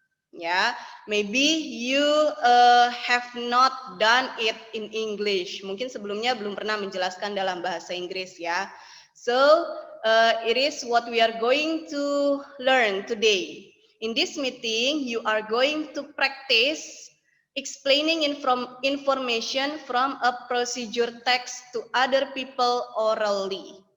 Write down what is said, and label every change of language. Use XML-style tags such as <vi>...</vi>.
<en>Ya, maybe you have not done it in English.</en> <id>Mungkin sebelumnya belum pernah menjelaskan dalam bahasa Inggris ya.</id> <en>So, it is what we are going to learn today. In this meeting, you are going to practice explaining information from a procedure text to other people orally.</en>